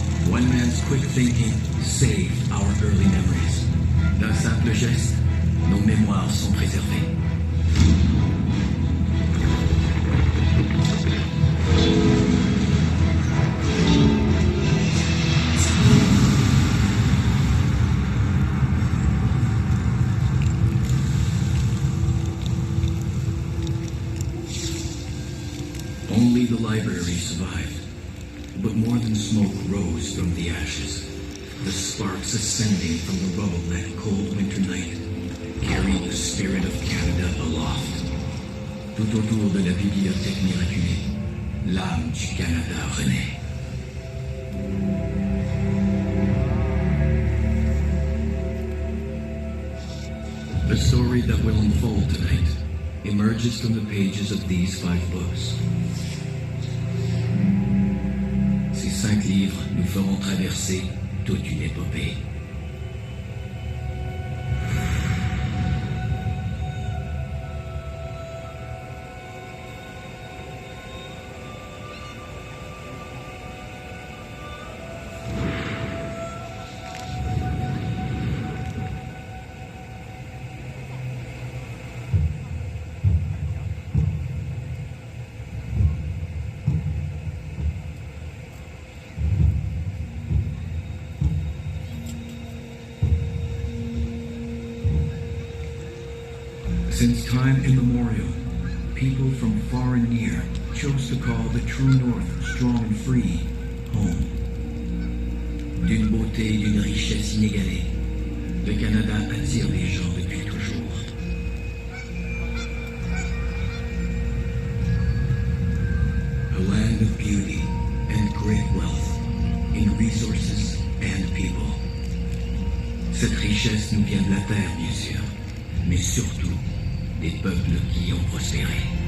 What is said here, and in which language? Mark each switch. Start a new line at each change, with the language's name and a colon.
English: One man's quick thinking saved our early memories.
French: D'un simple geste, nos mémoires sont préservées.
English: Only the library survived, but more than smoke rose from the ashes. The sparks ascending from the rubble that cold winter night carried the spirit of Canada aloft.
French: Tout autour de la bibliothèque miraculée, l'âme du Canada renaît.
English: The story that will unfold tonight emerges from the pages of these 5 books.
French: Ces 5 livres nous feront traverser toute une épopée.
English: Since time immemorial, people from far and near chose to call the true North strong and free home.
French: D'une beauté et d'une richesse inégalée, le Canada attire les gens depuis toujours.
English: A land of beauty and great wealth in resources and people.
French: Cette richesse nous vient de la terre, bien sûr, mais surtout des peuples qui y ont prospéré.